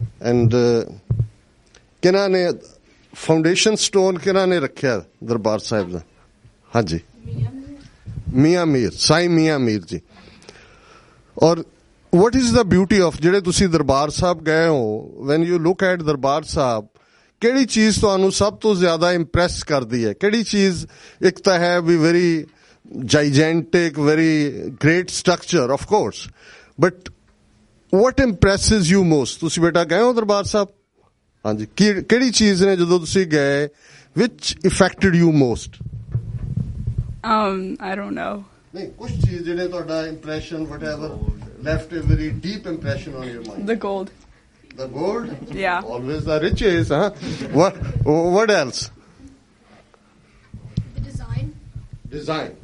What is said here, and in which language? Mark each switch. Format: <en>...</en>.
<pa>And ਕਿਹਨਾਂ ਨੇ foundation stone ਕਿਹਨਾਂ ਨੇ ਰੱਖਿਆ ਦਰਬਾਰ ਸਾਹਿਬ ਦਾ? ਹਾਂਜੀ, ਮੀਆਂ ਮੀਰ, ਸਾਈਂ ਮੀਆਂ ਮੀਰ ਜੀ. ਔਰ</pa> <en>what is the beauty of</en> <pa>ਜਿਹੜੇ ਤੁਸੀਂ ਦਰਬਾਰ ਸਾਹਿਬ ਗਏ ਹੋ,</pa> <en>when you look at</en> <pa>Darbar Sahib, ਕਿਹੜੀ ਚੀਜ਼ ਤੁਹਾਨੂੰ ਸਭ ਤੋਂ ਜ਼ਿਆਦਾ ਇੰਪ੍ਰੈਸ ਕਰਦੀ ਹੈ? ਕਿਹੜੀ ਚੀਜ਼? ਇੱਕ ਤਾਂ ਹੈ ਵੀ</pa> <en>Very gigantic, very great structure, of course. But what impresses you most?</en> <pa>ਤੁਸੀਂ ਬੇਟਾ ਗਏ ਹੋ ਦਰਬਾਰ ਸਾਹਿਬ? ਹਾਂਜੀ, ਕਿਹੜੀ ਚੀਜ਼ ਨੇ ਜਦੋਂ ਤੁਸੀਂ ਗਏ</pa> <en>which affected you most? I don't know.</en> <pa>ਨਹੀਂ, ਕੁਝ ਚੀਜ਼ ਜਿਹੜੇ ਤੁਹਾਡਾ</pa> <en>impression, whatever, left a very deep impression on your mind. The gold. The gold? Yeah. Always the riches, huh? What else? The design. Design.</en>